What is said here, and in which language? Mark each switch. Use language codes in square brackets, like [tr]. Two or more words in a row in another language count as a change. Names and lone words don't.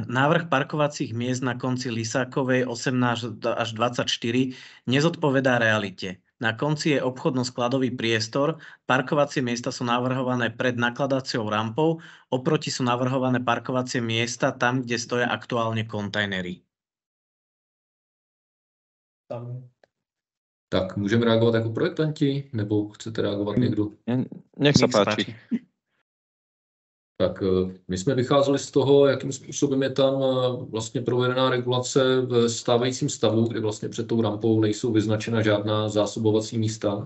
[sk] Návrh parkovacích miest na konci Lisákovej 18 až 24 nezodpovedá realite. Na konci je obchodno-skladový priestor, parkovacie miesta sú navrhované pred nakladaciou rampou, oproti sú navrhované parkovacie miesta tam, kde stoja aktuálne kontajnery. [cs] Tak můžeme reagovat jako projektanti, nebo chcete reagovat někdo? [sk] Nech sa páči. [cs] Tak my jsme vycházeli z toho, jakým způsobem je tam vlastně provedená regulace v stávajícím stavu, kdy vlastně před tou rampou nejsou vyznačena žádná zásobovací místa.